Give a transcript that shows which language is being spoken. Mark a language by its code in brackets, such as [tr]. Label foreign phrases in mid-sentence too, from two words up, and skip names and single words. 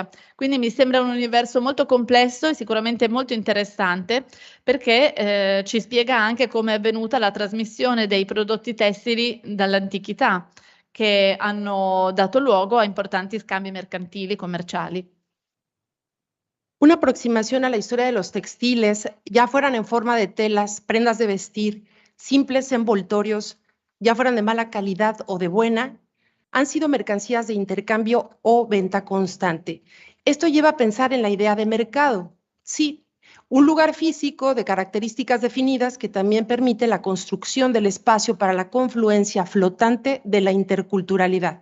[it] Quindi mi sembra un universo molto complesso e sicuramente molto interessante, perché ci spiega anche come è avvenuta la trasmissione dei prodotti tessili dall'antichità, che hanno dato luogo a importanti scambi mercantili, commerciali. [es] Una aproximación a la historia de los textiles, ya fueran en forma de telas, prendas de vestir, simples envoltorios, ya fueran de mala calidad o de buena, han sido mercancías de intercambio o venta constante. Esto lleva a pensar en la idea de mercado. Sí, un lugar físico de características definidas que también permite la construcción del espacio para la confluencia flotante de la interculturalidad.